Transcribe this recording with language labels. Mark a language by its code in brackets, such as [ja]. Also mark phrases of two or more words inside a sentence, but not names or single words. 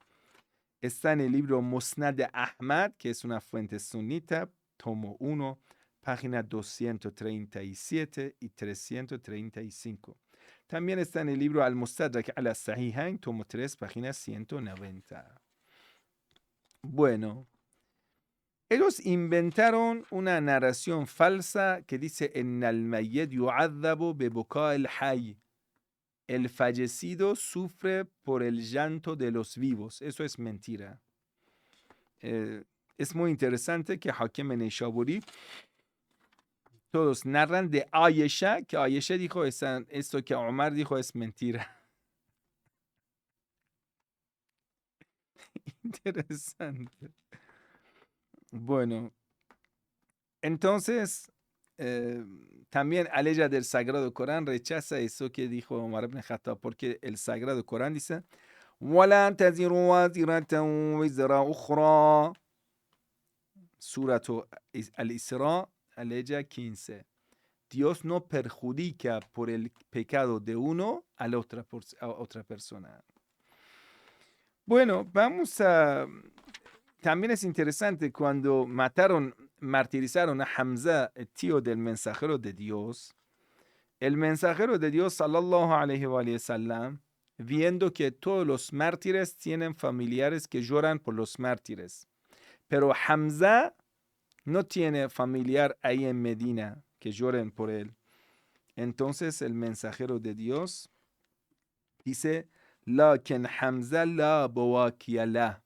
[es] Está en el libro Musnad de Ahmad, que es una fuente sunita, tomo 1, página 237 y 335. También está en el libro Al-Mustadrak al-Sahihain, tomo 3, página 190. Bueno, ellos inventaron una narración falsa que dice en [ar] الميت يعذب ب بكاء الحي. [es] El fallecido sufre por el llanto de los vivos. Eso es mentira. Es muy interesante que Hakim Neishaburi todos narran de Ayesha, que Ayesha dijo esto que Omar dijo es mentira. Interesante. Bueno, entonces también Aleya del Sagrado Corán rechaza eso que dijo Omar ibn Khattab, porque el Sagrado Corán dice [ar] وَلَا تَزِرُ وَازِرَةٌ وِزْرَ أُخْرَى. [es] Surah Al-Isra, Aleya 15. Dios no perjudica por el pecado de uno a otra persona. Bueno, también es interesante cuando martirizaron a Hamza, el tío del mensajero de Dios. El mensajero de Dios, [ar] صلى الله عليه وسلم, [es] viendo que todos los mártires tienen familiares que lloran por los mártires, pero Hamza no tiene familiar ahí en Medina que lloren por él. Entonces el mensajero de Dios dice, [ar] لكن حمزة لا بواكي له.